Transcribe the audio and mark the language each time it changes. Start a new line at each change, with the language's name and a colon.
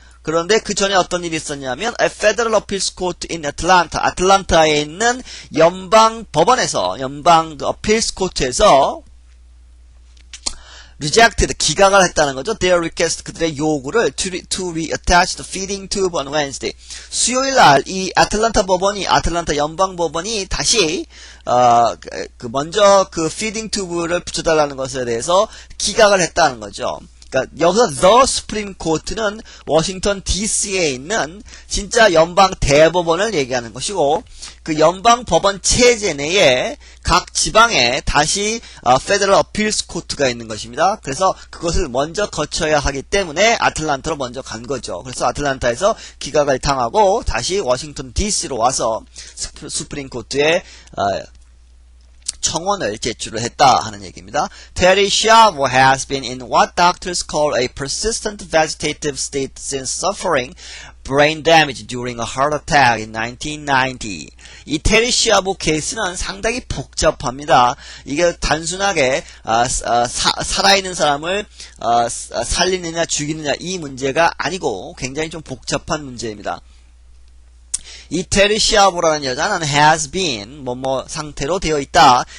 Korean: 그런데 그 전에 어떤 일이 있었냐면
English: a Federal Appeals Court in Atlanta.
Korean: 아틀란타에 있는 연방 법원에서 연방 Appeals Court에서 rejected 기각을 했다는 거죠.
English: Their request
Korean: 그들의 요구를
English: to reattach the feeding tube on Wednesday.
Korean: 수요일 날 이 아틀란타 연방 법원이 다시 먼저 feeding tube를 붙여달라는 것에 대해서 기각을 했다는 거죠. 그러니까 여기서 the Supreme Court는 워싱턴 DC에 있는 진짜 연방 대법원을 얘기하는 것이고 그 연방 법원 체제 내에 각 지방에 다시 Federal Appeals Court가 있는 것입니다. 그래서 그것을 먼저 거쳐야 하기 때문에 아틀란타로 먼저 간 거죠. 그래서 아틀란타에서 기각을 당하고 다시 워싱턴 DC로 와서 수프림 코트에 청원을 제출을 했다 하는 얘기입니다.
English: Terry Schiavo has been in what doctors call a persistent vegetative state since suffering brain damage during a heart attack in 1990.
Korean: 이 테리 시아보 케이스는 상당히 복잡합니다. 이게 단순하게 살아있는 사람을 살리느냐 죽이느냐 이 문제가 아니고 굉장히 좀 복잡한 문제입니다. 이 테리 시아보라는 여자는
English: has been
Korean: 뭐뭐 상태로 되어 있다.